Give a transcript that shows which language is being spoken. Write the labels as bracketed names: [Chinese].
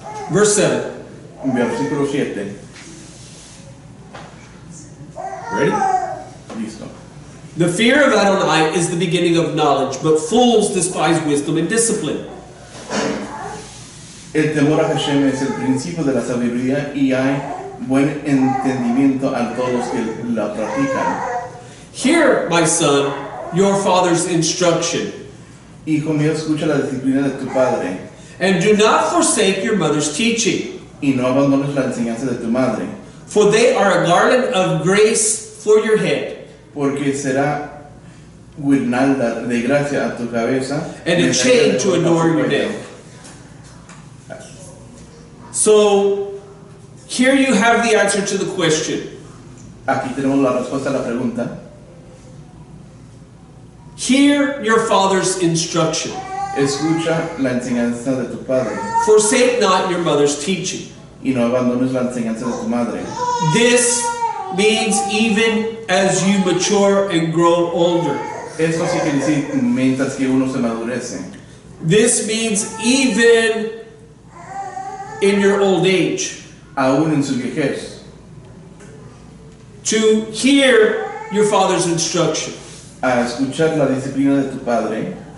[English] Verse 7. [Spanish] versículo 7. [English] Ready? [Spanish] Listo. [English] The fear of Adonai is the beginning of knowledge, but fools despise wisdom and discipline. [Spanish] El temor a Hashem es el principio de la sabiduría y hay buen entendimiento a todos los que la practican. [English] Hear, my son, your father's instruction, [Spanish] Hijo mío, escucha la disciplina de tu padre [English] and do not forsake your mother's teaching, [Spanish] y no abandones la enseñanza de tu madre, [English] for they are a garland of grace for your head, [Spanish] porque será guirnalda de gracia a tu cabeza [English] and a chain to adorn your neck. So, here you have the answer to the question. [Spanish] Aquí tenemos la respuesta a la pregunta. [English] Hear your father's instruction. [Spanish] Escucha la enseñanza de tu padre [English] Forsake not your mother's teaching. [Spanish] y no abandones la enseñanza de tu madre. [English] This means even as you mature and grow older. [Spanish] Esto sí quiere decir mientras que uno se madurece. [English] This means even in your old age. [Spanish] Aún en su vejez. [English] To hear your father's instruction. [Spanish] A escuchar la disciplina de tu padre.